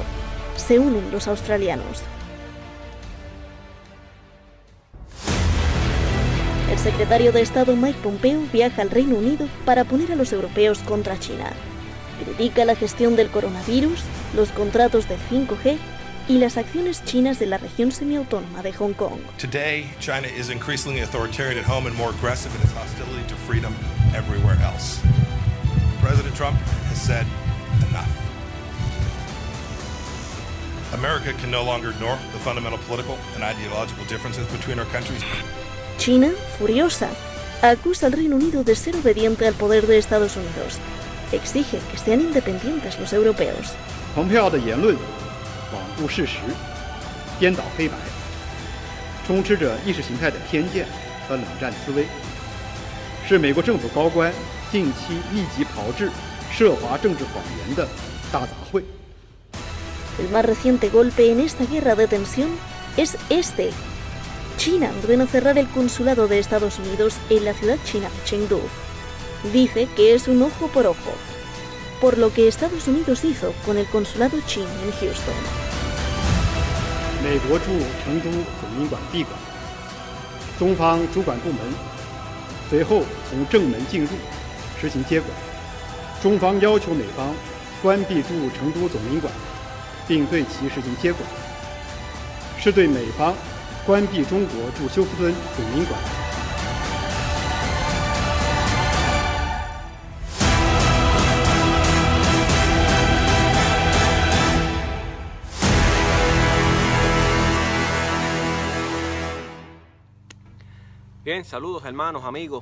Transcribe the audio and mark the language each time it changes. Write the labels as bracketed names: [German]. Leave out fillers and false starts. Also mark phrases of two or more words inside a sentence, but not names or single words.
[Spanish] Se unen los australianos. El secretario de Estado Mike Pompeo viaja al Reino Unido para poner a los europeos contra China. Critica la gestión del coronavirus, los contratos del 5G y las acciones chinas de la región semiautónoma de Hong Kong. [English] Today, China is increasingly authoritarian at home and more aggressive in its hostility to freedom everywhere else. President Trump has said enough. America can no longer ignore the fundamental political and ideological differences between our countries. [Spanish] China, furiosa, acusa al Reino Unido de ser obediente al poder de Estados Unidos exige que sean independientes los europeos. [Chinese] 蓬佩奥的言论罔顾事实，颠倒黑白，充斥着意识形态的偏见和冷战思维，是美国政府高官近期密集炮制涉华政治谎言的大杂烩。 [Spanish] El más reciente golpe en esta guerra de tensión es este. China ordena cerrar el consulado de Estados Unidos en la ciudad china de Chengdu. Dice que es un ojo por ojo, por lo que Estados Unidos hizo con el consulado chino en Houston. [Chinese] 美国驻成都总领馆闭馆，中方主管部门随后从正门进入，实行接管。中方要求美方关闭驻成都总领馆，并对其实行接管，是对美方关闭中国驻休斯敦总领馆。 [Spanish] Bien, saludos hermanos, amigos.